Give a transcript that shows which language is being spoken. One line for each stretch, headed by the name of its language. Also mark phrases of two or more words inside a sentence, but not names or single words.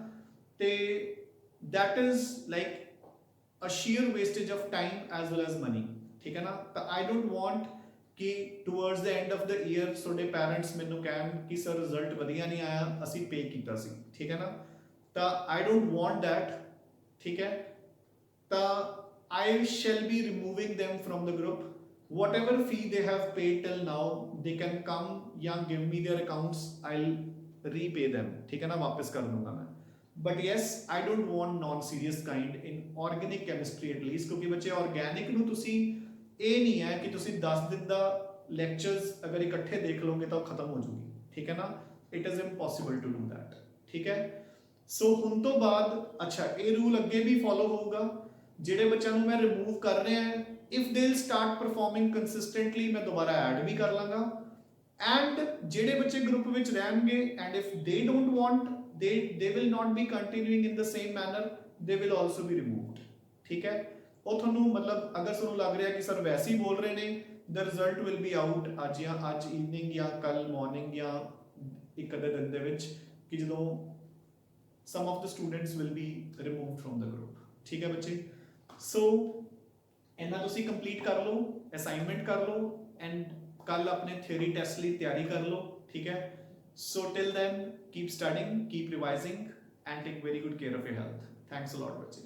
English: ਤੇ that is like a sheer wastage of time as well as money,
Punjabi: ਠੀਕ ਹੈ ਨਾ। ਤਾਂ
English: I don't want
Punjabi: ਕਿ
English: towards the end of the year
Punjabi: ਤੁਹਾਡੇ ਪੈਰੈਂਟਸ ਮੈਨੂੰ ਕਹਿਣ ਕਿ ਸਰ ਰਿਜ਼ਲਟ ਵਧੀਆ ਨਹੀਂ ਆਇਆ, ਅਸੀਂ ਪੇ ਕੀਤਾ ਸੀ, ਠੀਕ ਹੈ ਨਾ।
English: ਤਾਂ I don't want that,
Punjabi: ਠੀਕ ਹੈ।
English: ਤਾਂ I shall be removing them from the group. Whatever fee they have paid till now, they can come ਜਾਂ give me their accounts, I'll repay them,
Punjabi: ਠੀਕ ਹੈ ਨਾ, ਵਾਪਸ ਕਰ ਦੂੰਗਾ ਮੈਂ।
English: But yes, I don't want non-serious kind in organic chemistry at least,
Punjabi: ਕਿਉਂਕਿ ਬੱਚੇ organic ਨੂੰ ਤੁਸੀਂ ਇਹ ਨਹੀਂ ਹੈ ਕਿ ਤੁਸੀਂ 10 ਦਿਨ ਦਾ ਲੈਕਚਰਸ ਅਗਰ ਇਕੱਠੇ ਦੇਖ ਲਓਗੇ ਤਾਂ ਉਹ ਖਤਮ ਹੋ ਜੂਗੀ, ਠੀਕ ਹੈ ਨਾ।
English: it is impossible to do that,
Punjabi: ਠੀਕ ਹੈ। ਸੋ ਹੁਣ ਤੋਂ ਬਾਅਦ ਅੱਛਾ ਇਹ ਰੂਲ ਅੱਗੇ ਵੀ ਫੋਲੋ ਹੋਊਗਾ, ਜਿਹੜੇ ਬੱਚਿਆਂ ਨੂੰ ਮੈਂ ਰਿਮੂਵ ਕਰ ਰਿਹਾ ਹਾਂ
English: if they will start performing consistently
Punjabi: ਮੈਂ ਦੁਬਾਰਾ ਐਡ ਵੀ ਕਰ ਲਾਂਗਾ, ਐਂਡ ਜਿਹੜੇ ਬੱਚੇ ਗਰੁੱਪ ਵਿੱਚ ਰਹਿਣਗੇ
English: and if they don't want they will not be continuing in the same manner, they will also be removed,
Punjabi: ਠੀਕ ਹੈ। ਉਹ ਤੁਹਾਨੂੰ ਮਤਲਬ ਅਗਰ ਤੁਹਾਨੂੰ ਲੱਗ ਰਿਹਾ ਕਿ ਸਰ ਵੈਸੇ ਹੀ ਬੋਲ ਰਹੇ ਨੇ
English: the result will be out
Punjabi: ਅੱਜ evening ਜਾਂ ਕੱਲ ਮਾਰਨਿੰਗ ਜਾਂ ਇੱਕ ਅੱਧੇ ਦਿਨ ਦੇ ਵਿੱਚ, ਕਿ ਜਦੋਂ
English: some of the students will be removed from the group,
Punjabi: ਠੀਕ ਹੈ ਬੱਚੇ। ਸੋ ਇਹਨਾਂ ਤੁਸੀਂ ਕੰਪਲੀਟ ਕਰ ਲਓ, ਅਸਾਈਨਮੈਂਟ ਕਰ ਲਓ ਐਂਡ ਕੱਲ ਆਪਣੇ
English: theory test
Punjabi: ਲਈ ਤਿਆਰੀ ਕਰ ਲਓ, ਠੀਕ ਹੈ।
English: So till then, keep studying, keep revising, and take very good care of your health. Thanks a lot,
Punjabi: Bachche.